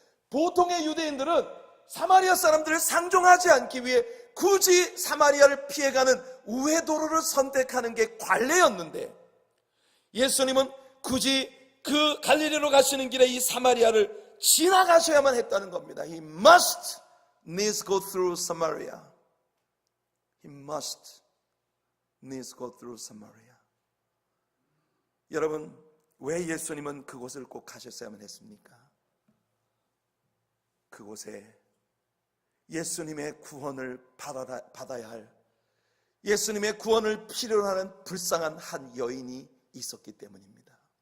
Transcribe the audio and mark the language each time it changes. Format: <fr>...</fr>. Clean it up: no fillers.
<ko>보통의 유대인들은 사마리아 사람들을 상종하지 않기 위해 굳이 사마리아를 피해가는 우회도로를 선택하는 게 관례였는데, 예수님은 굳이 그 갈릴리로 가시는 길에 이 사마리아를 지나가셔야만 했다는 겁니다.</ko> <en>He must needs go through Samaria. He must needs go through Samaria.</en> <ko>여러분, 왜 예수님은 그곳을 꼭 가셨어야만 했습니까? 그곳에 예수님의 구원을 받아야 할, 예수님의 구원을 필요로 하는 불쌍한 한 여인이 있었기 때문입니다.</ko>